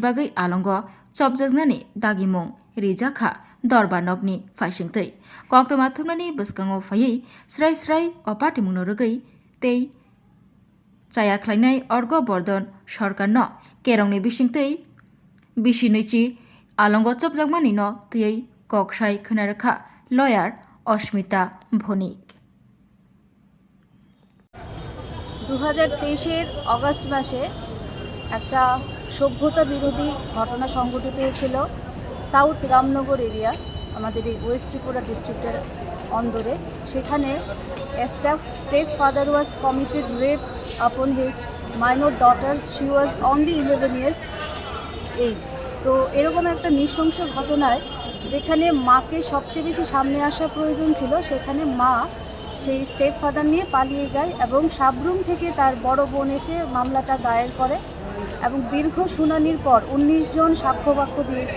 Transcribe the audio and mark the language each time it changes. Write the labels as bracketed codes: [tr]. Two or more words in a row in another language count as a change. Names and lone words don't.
[trp] bagui alongo chopjaknani dagimung rijakha Dorbanogni faisingtwi koktwma thumnani bwskango phaiwi srai o patimungno rwgui tei chaya khlainai Orgo Bordon Sorkarno kerongni bisingtwi bisi nৈchi alongo chopjakmani no twiwi koksai khwnarwkha lawyer Ashmita Bhonik। [bn] 2023 অগস্ট মাসে একটা সভ্যতা বিরোধী ঘটনা সংঘটিত হয়েছিল সাউথ রামনগর এরিয়া আমাদের এই ওয়েস্ট ত্রিপুরা ডিস্ট্রিক্টের অন্দরে। [en] সেখানে step father was committed rape upon his minor daughter. she was only 11 years age. [bn] তো এরকম একটা নৃশংস ঘটনায় যেখানে মাকে সবচেয়ে বেশি সামনে আসা প্রয়োজন ছিল, সেখানে মা সেই [en] step father [bn] নিয়ে পালিয়ে যায় এবং সাবরুম থেকে তার বড় বোন এসে মামলাটা দায়ের করে এবং দীর্ঘ শুনানির পর 19 জন সাক্ষ্যবাক্য দিয়েছে।